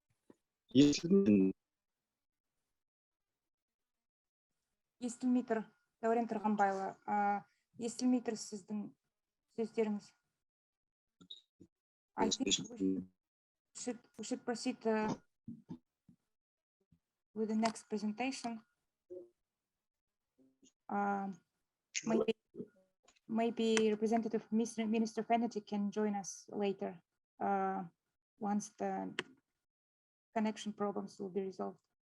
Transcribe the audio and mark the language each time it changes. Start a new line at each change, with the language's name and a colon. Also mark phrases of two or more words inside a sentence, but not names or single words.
Kazakh: Естілмей тұр, Дәурен Тұрғанбайұлы. Естілмей тұр сіздің сөздеріңіз.
English: I think we should proceed with the next presentation. Maybe representative Minister of Energy can join us later once the connection problems will be resolved.